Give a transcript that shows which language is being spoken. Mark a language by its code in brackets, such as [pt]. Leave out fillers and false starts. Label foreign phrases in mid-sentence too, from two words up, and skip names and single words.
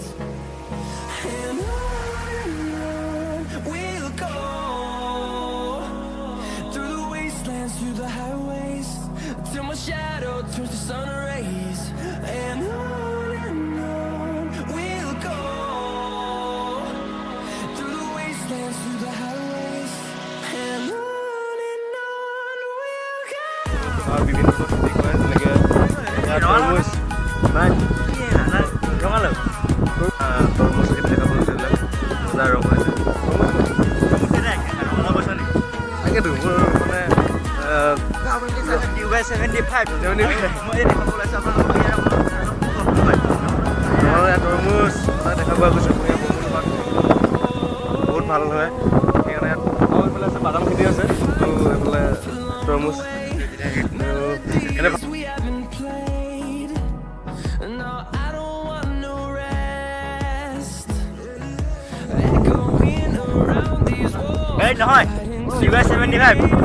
[en] And on we'll go, through the wastelands, through the highways, till my shadow turns to sun rays. And on we'll go, through the wastelands, through the highways. And on we'll go. [as] বিভিন্ন খেতি কৰে যেনেকৈ ইয়াত তৰমুজ নাই ৰঙালাও তৰমুজ খেতি দেখা পালোঁ সেইবিলাক বজাৰ ৰং হৈছে ৰঙালাও কৈছা নেকি তাকেতো মোৰ মানে [en] you guys 75 75 [as] মই দেখা পাইছোঁ আপোনালোকৰ ইয়াত তৰমুজ দেখা পোৱা গৈছে বহুত ভাল হয় সেইকাৰণে ইয়াত এইফালে আছে বাদাম খেতি আছে আৰু এইফালে তৰমুজ [en] We haven't played. No, I don't want no rest. Echoing around these walls. [as] এই নহয় [en] you guys [as] 75